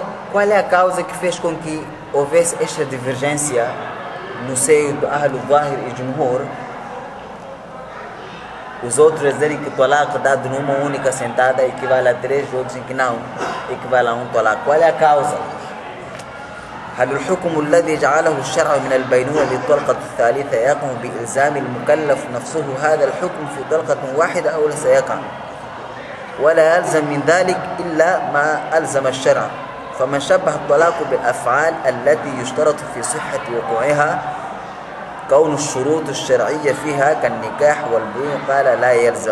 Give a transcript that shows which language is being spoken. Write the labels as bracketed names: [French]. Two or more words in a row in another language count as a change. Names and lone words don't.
[Portuguese] Qual é a causa que fez com que houvesse esta divergência no seio do Ahlul Zahir e Jumhur? Os outros dizem que o talaq dado numa única sentada equivale a 3, outros dizem que não, equivale a um talaq. Qual é a causa? [Arabic] هل الحكم الذي جعله الشرع من البينونة للطلقة الثالثة يقع بإلزام المكلف نفسه هذا الحكم في طلقة واحدة أو ليس يقع؟ ولا يلزم من ذلك إلا ما ألزم الشرع. فمن شبه الطلاق بالأفعال التي يشترط في صحة وقوعها كون الشروط الشرعية فيها كالنكاح والبيوع قال لا يلزم.